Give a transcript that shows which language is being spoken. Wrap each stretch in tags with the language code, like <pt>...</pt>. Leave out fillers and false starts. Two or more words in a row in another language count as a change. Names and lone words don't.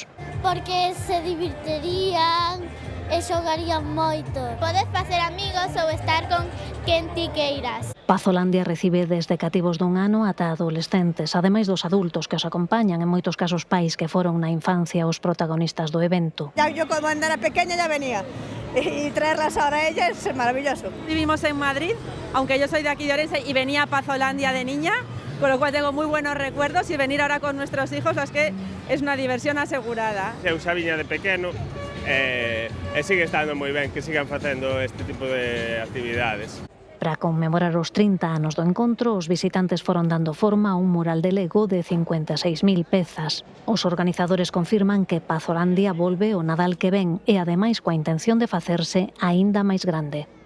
<gl>Porque se divertirían e xogarían moito. Podes facer amigos ou estar con quen ti queiras. Pazolandia recibe desde cativos dun ano ata adolescentes, ademais dos adultos que os acompañan, en moitos casos pais que foron na infancia os protagonistas do evento.</gl> <es>Yo cuando era pequeña ya venía y traerlas ahora a ellas es maravilloso. Vivimos en Madrid, aunque yo soy de aquí de Orense y venía a Pazolandia de niña, con lo cual tengo muy buenos recuerdos y venir ahora con nuestros hijos es que es una diversión asegurada.</es> <gl>Eu xa viña de pequeno e sigue estando moi ben que sigan facendo este tipo de actividades. Para conmemorar os 30 anos do encontro, os visitantes foron dando forma a un mural de Lego de 56.000 pezas. Os organizadores confirman que Pazolandia volve o Nadal que ven e ademais coa intención de facerse aínda máis grande.</gl>